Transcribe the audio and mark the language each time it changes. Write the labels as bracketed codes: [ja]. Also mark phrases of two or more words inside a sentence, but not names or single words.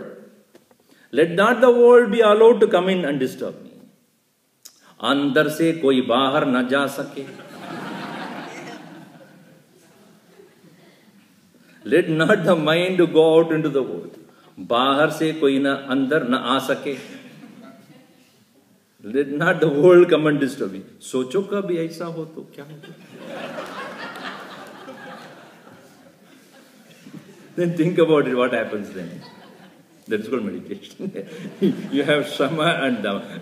[en] Let not the world be allowed to come in and disturb me. [hi] अंदर से कोई बाहर न जा सके. [en] Let not the mind go out into the world. [hi] बाहर से कोई न अंदर न आ सके. [en] Let not the world come and disturb me. [hi] सोचो का भी ऐसा हो तो क्या होगा? [en] Then think about it, what happens then? That's called meditation. You have Shama and Dhamma.